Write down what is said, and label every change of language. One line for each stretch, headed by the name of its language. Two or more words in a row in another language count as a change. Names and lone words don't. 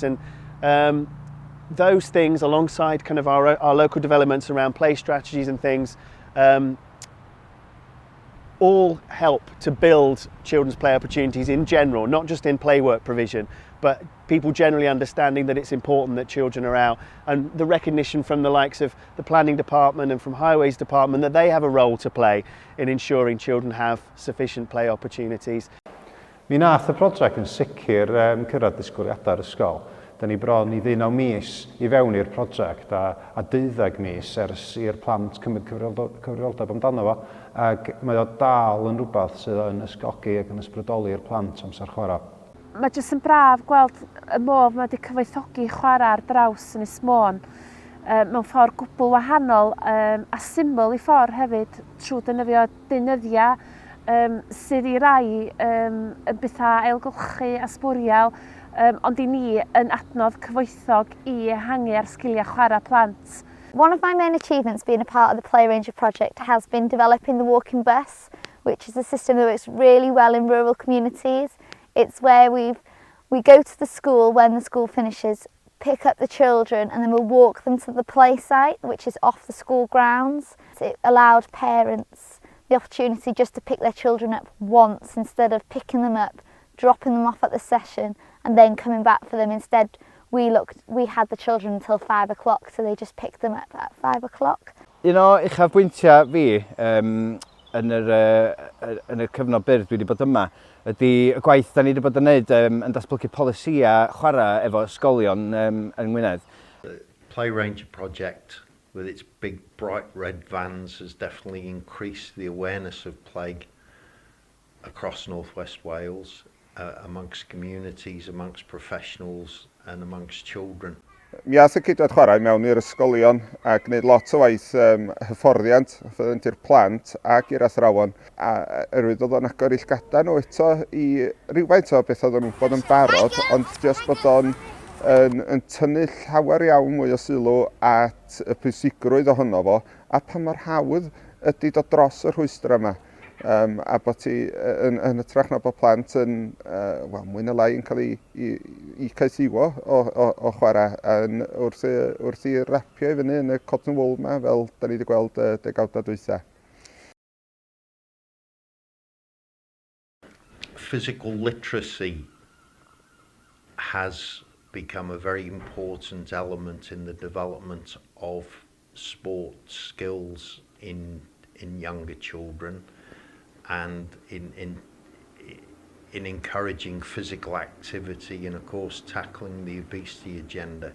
English: And those things, alongside kind of our local developments around play strategies and things, all help to build children's play opportunities in general, not just in play work provision, but people generally understanding that it's important that children are out, and the recognition from the likes of the planning department and from highways department that they have a role to play in ensuring children have sufficient play opportunities.
Welsh: Mi nath y prosiect yn sicr cyrraedd disgwyliadau'r ysgol. Da ni bron i 19 mis i fewn i'r prosiect a 12 mis ers i'r plant cymryd cyfrioldeb amdano fo, ac mae o dal yn rhywbeth sydd yn ysgogi ac yn ysbrydoli'r plant amser chwarae. Mae jyst yn braf gweld y modd mae wedi cyfoethogi chwarae ar draws yn Ysmôn mewn ffordd gwbl wahanol a syml i ffordd hefyd trwy defnyddio deunyddiau sydd i rai yn bethau ailgylchu a sbwriel ond i ni yn adnodd cyfoethog i ehangu ar sgiliau chwarae plant.
English: One of my main achievements being a part of the Play Ranger project has been developing the walking bus, which is a system that works really well in rural communities. It's where we go to the school when the school finishes, pick up the children, and then we'll walk them to the play site, which is off the school grounds. It allowed parents the opportunity just to pick their children up once instead of picking them up, dropping them off at the session and then coming back for them. Instead, we had the children until 5 o'clock, so they just picked them up at 5 o'clock.
Welsh: Un o uchafbwyntiau fi yn y cyfnod byr dwi wedi bod yma ydy y gwaith da ni wedi bod yn neud yn datblygu polisia chwarae efo ysgolion yng Ngwynedd.
English: The Play Ranger project with its big bright red vans has definitely increased the awareness of plague across North West Wales amongst communities, amongst professionals and amongst children.
Welsh: Mi ath y Ceidwaid Chwarae mewn i'r ysgolion a gwneud lot o waith hyfforddiant i'r plant ac i'r athrawon. A oherwydd oedd o'n agor illgada nhw eto i rhywfaint o beth oedd nhw'n bod yn barod, ond jyst bod o'n yn tynnu llawer iawn mwy o sylw at y pwysigrwydd ohono fo a pa mor hawdd ydy dod dros y rhwystra yma. A bod ti yn ytrach na bod plant yn mwy na lai yn cael ei caethiwo o chwarae wrth i rapio i fyny yn y
English: cotton wool
Welsh: yma fel da ni wedi gweld degawdau dwytha.
English: Physical literacy has become a very important element in the development of sport skills in younger children, and in encouraging physical activity and of course tackling the obesity agenda.